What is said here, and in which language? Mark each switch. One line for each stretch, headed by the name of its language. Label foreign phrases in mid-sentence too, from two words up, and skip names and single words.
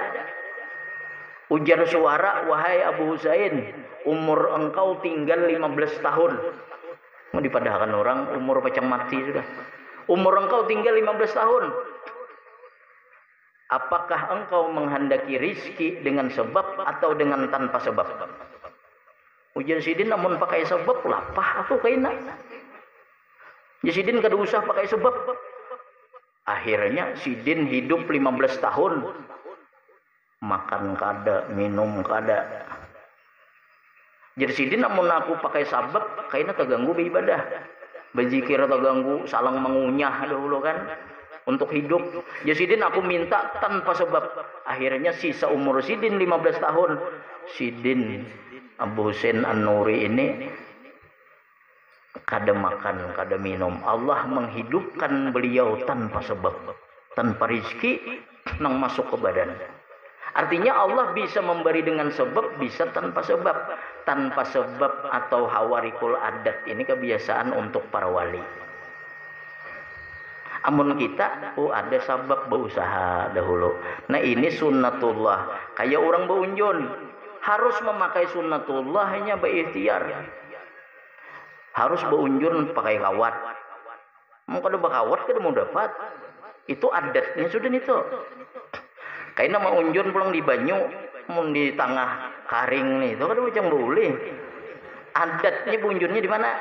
Indonesian: Ujar suara, wahai Abu Husain, umur engkau tinggal 15 tahun. Mau dipadahkan orang umur macam mati sudah. Umur engkau tinggal 15 tahun. Apakah engkau menghendaki rizki dengan sebab atau dengan tanpa sebab?
Banjar: Ujar sidin namun pakai sebab lapah aku kaina.
Indonesian: Sidin kada usah pakai sebab. Akhirnya sidin hidup 15 tahun. Makan kada, minum kada. Jadi sidin namun aku pakai sabab, kayaknya terganggu beribadah. Berzikir terganggu, salang mengunyah dahulu kan. Untuk hidup. Jadi sidin aku minta tanpa sebab. Akhirnya sisa umur sidin 15 tahun. Sidin Abu Husain An-Nuri ini kada makan, kada minum. Allah menghidupkan beliau tanpa sebab. Tanpa rizki nang masuk ke badan. Artinya Allah bisa memberi dengan sebab, bisa tanpa sebab. Tanpa sebab atau
Arabic: خوارق العادة
Indonesian: ini kebiasaan untuk para wali. Amun kita, ada sebab berusaha dahulu. Nah ini sunnatullah. Kayak orang beunjun. Harus memakai sunnatullah hanya berikhtiar. Harus beunjun pakai kawat.
Banjar: Mau kada bakawat kada mau dapat.
Indonesian: Itu adatnya sudah itu. Kayaknya mau unjun pulang di banyu, mau di tengah karing nih, itu kan macam boleh. Adatnya bunjunnya di mana?